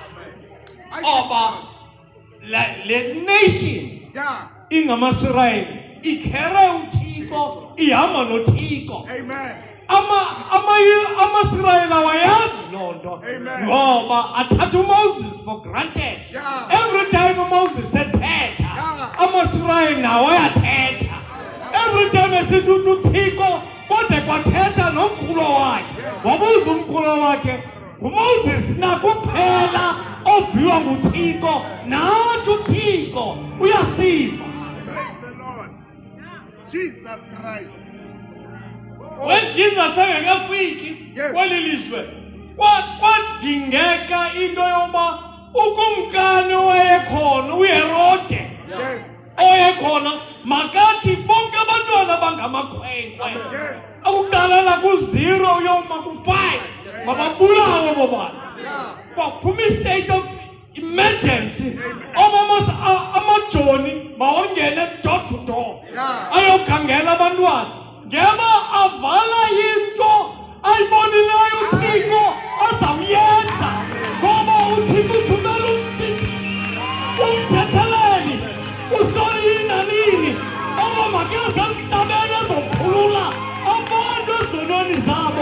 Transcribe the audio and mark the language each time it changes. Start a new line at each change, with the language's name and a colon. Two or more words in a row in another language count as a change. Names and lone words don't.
Xhosa: Oba le nation ingamasirayeli ikhere uThixo, ihamba noThixo. Amasirayeli awayazi loo nto ngoba athatha uMoses
English: for granted. Every time
Xhosa: Moses ethetha, amasirayeli nawo ayathetha.
English: Every time
Xhosa: esithi uThixo kodwa kwathetha nomkhulu wakhe, wabuza umkhulu wakhe, nguMoses na kuphela oviwa nguThixo, nathi uThixo uyasiva.
English: Praise the Lord. Jesus Christ. When Jesus engekafiki Yes.
Xhosa: kweli lizwe, kwadingeka into yoba ukumkani owayekhona uHerode
English: Yes.
Xhosa: owayekhona makathi bonke abantwana bangamakhwenkwe
English: Yes.
Xhosa: akuqalela ku-0 uyoma ku-5 mababulawe abo bantu. Kwaphuma i-
English: state of emergency.
Xhosa: Amajoni mawongene
English: door to door
Xhosa: ayokhangela abantwana, ngeba avala into ayibonileyo uThixo azawuyenza, ngoba uThixo uthumela umsindisi, umthetheleli, usorina nini oba makeze emhlabeni ezokhulula abantu ezonweni zabo.